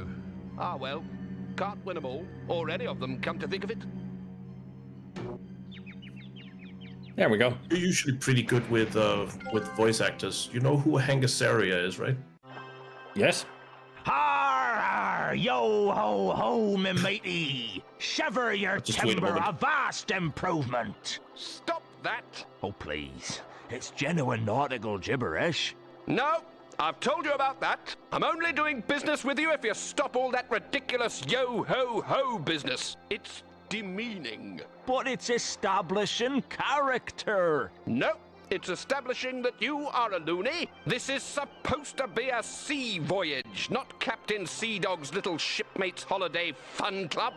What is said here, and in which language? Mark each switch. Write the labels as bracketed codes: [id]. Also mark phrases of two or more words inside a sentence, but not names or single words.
[en] Ah, well, can't win them all, or any of them, come to think of it. There we go. You're usually pretty good with voice actors. You know who Hangasaria is, right? Yes. Har, har, yo ho ho, me matey! Shiver your Just wait a timber, moment. a vast improvement! Stop that. Oh, please. It's genuine nautical gibberish. No, I've told you about that. I'm only doing business with you if you stop all that ridiculous yo-ho-ho business. It's demeaning. But it's establishing character. No, it's establishing that you are a loony. This is supposed to be a sea voyage, not Captain Sea Dog's little shipmates holiday fun club.